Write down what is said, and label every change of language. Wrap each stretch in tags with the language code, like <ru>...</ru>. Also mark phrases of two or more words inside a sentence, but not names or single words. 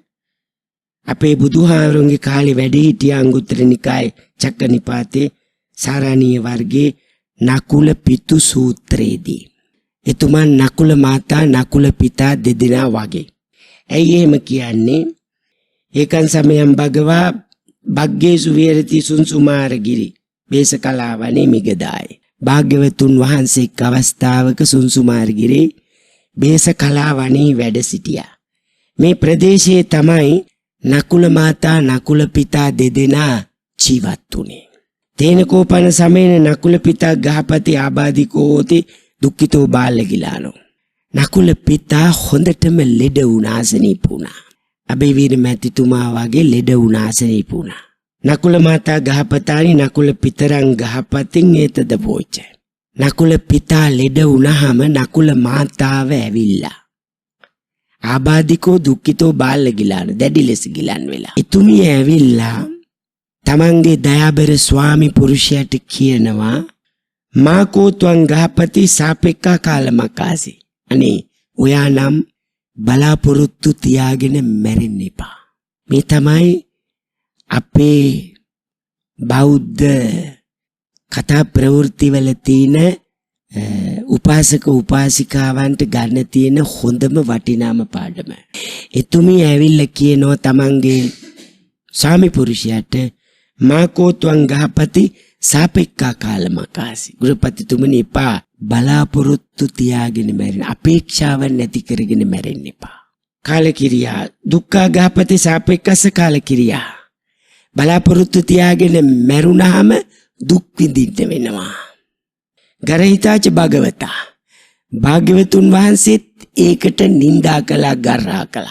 <si>අපේ බුදුහාමුදුරන්ගේ කාලේ වැඩ හිටිය අංගුත්තර නිකායේ චක්කනිපාතේ සාරාණීය වර්ගයේ නකුල පිතු සූත්‍රයේදී එතුමන් නකුල මාතා නකුල පිතා දෙදෙනා වගේ. ඇයි එහෙම කියන්නේ?</si> <pi>ඒකන් සමයම් භගවා භග්ගේසු විහෙරති සුන්සුමාරගිරි බේසකලාවනේ මිගදාය.</pi> <si>භාග්‍යවතුන් වහන්සේ එක් අවස්ථාවක සුන්සුමාරගිරේ බේසකලාවනේ වැඩ සිටියා. මේ ප්‍රදේශයේ තමයි නකුල මාතා නකුල පිතා දෙදෙනා ජීවත් වුණේ.</si> <pi>තේනකෝපන සමයේන නකුල පිතා ගහපති ආබාධිකෝ හෝති දුක්ඛිතෝ බාලගිලානෝ.</pi> <si>නකුල පිතා හොඳටම ලෙඩ වුණා, සනීප වුණා. අබේවීර මැතිතුමා වගේ ලෙඩ වුණා, සනීප වුණා.</si> <pi>නකුල මාතා ගහපතානි නකුල පිතරං ගහපතින් ඒතද පෝච්ච.</pi> <si>නකුල පිතා ලෙඩ වුණාම නකුල මාතාව ඇවිල්ලා</si> <pi>ආබාධිකෝ දුක්ඛිතෝ බාලගිලාන</pi> <si>දැඩි ලෙස ගිලන් වෙලා. එතුමිය ඇවිල්ලා තමන්ගේ දයාබර ස්වාමි පුරුෂයාට කියනවා</si> <pi>මාකෝ ත්වං ගහපති සාපෙක්කා කාලමකාසි.</pi> <si>අනේ ඔයා නම් බලාපොරොත්තු තියාගෙන මැරෙන්න එපා. මේ තමයි අපේ බෞද්ධ කතා ප්‍රවෘත්ති වල තියෙන උපාසක උපාසිකාවන්ට ගන්න තියෙන හොඳම වටිනාම පාඩම. එතුමිය ඇවිල්ලා කියනවා තමන්ගේ ස්වාමි පුරුෂයාට</si> <pi>මාකෝ ත්වං ගහපති සාපෙක්කා කාලමකාසි.</pi> <si>ගෘහපතිතුමනි එපා බලාපොරොත්තු තියාගෙන මැරෙන්න, අපේක්ෂාවන් නැති කරගෙන මැරෙන්න එපා.</si> <pi>කාලකිරියා දුක්ඛා ගහපති සාපෙක්කස කාලකිරියා.</pi> <si>බලාපොරොත්තු තියාගෙන මැරුණාම දුක් විඳින්න වෙනවා.</si> <pi>ගරහිතාච භගවතා</pi> <si>භාග්‍යවතුන් වහන්සේත් ඒකට නිඳා කළා, ගර්හා කළා.</si>